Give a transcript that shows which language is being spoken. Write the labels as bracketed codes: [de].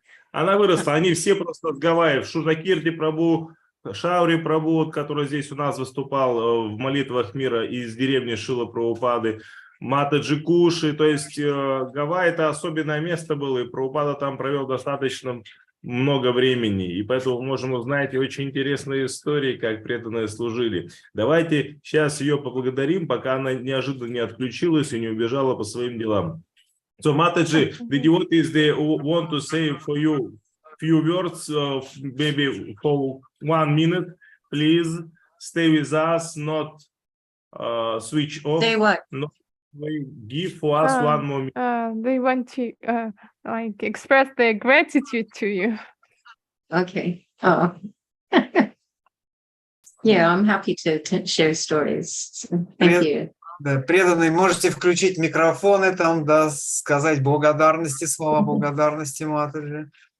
[ru] Она выросла, они все просто с Гавайев. Шрути Прабху, Шаури Прабху, который здесь у нас выступал в молитвах мира из деревни Шрилы Прабхупады, матаджи, то есть Гавайи это особенное место было, и Прабхупада там провел достаточно много времени, и поэтому можем узнать очень интересные истории, как преданные служили. Давайте сейчас ее поблагодарим, пока она неожиданно не отключилась и не убежала по своим делам. [en] So Mataji, the devotees, they want to say for you few words, maybe for 1 minute, please stay with us, not switch off. Say what? Not give for us 1 more minute. They want to like express their gratitude to you. Okay. Oh. Yeah, I'm happy to share stories. Thank you. [ru] Да, преданные, можете включить микрофоны там, да, сказать благодарности, слова благодарности Матаджи.